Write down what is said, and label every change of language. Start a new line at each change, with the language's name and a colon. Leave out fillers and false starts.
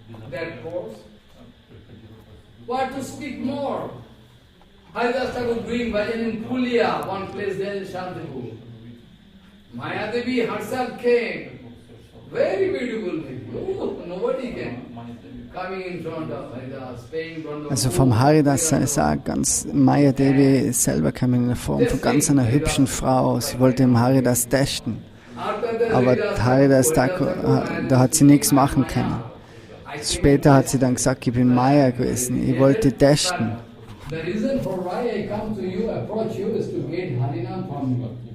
English: that course. What to speak more? Haridas Thakur doing bhajan in Pulia, one place there in Shantipur. Mayadevi herself came. Very beautiful thing. Oh, nobody can. Coming in front of Haridas, paying in front of
German: Also vom Haridas ist auch ganz, Maya Devi selber kam in der Form von ganz einer hübschen Frau. Sie wollte im Haridas testen. Aber Haridas, da hat sie nichts machen können. Später hat sie dann gesagt, ich bin Maya gewesen, ich wollte testen.
English: The reason for why I come to you, approach you, is to get Harinam from you.